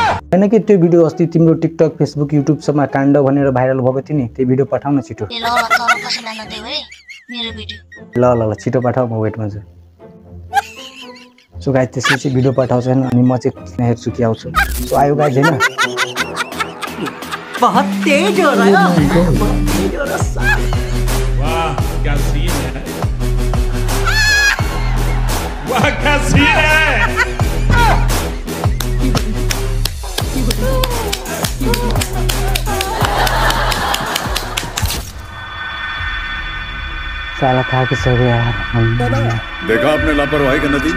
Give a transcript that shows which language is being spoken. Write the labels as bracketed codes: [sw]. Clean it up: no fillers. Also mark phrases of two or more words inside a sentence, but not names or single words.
[ne] हैन कि त्यो भिडियो अस्ति तिम्रो टिकटक फेसबुक युट्युब सबमा काण्ड भनेर भाइरल भएको थियो नि, त्यो भिडियो पठाउन छिटो। ल ल तर कसैलाई नदेऊ है मेरो भिडियो। ल ल ल छिटो पठाऊ, म वेटमा छु। सो गाइस त्यसपछि भिडियो पठाउँछ अनि म चाहिँ हेर्छु के आउँछ। सो आयो गाइस हैन। [hi] बहुत तेज हो रहा है, बहुत तेज हो रहा है। वाह क्या सीन है, वाह क्या सीन है। साला खा के सो गया यार। देखा आपने लापरवाही का नतीजा।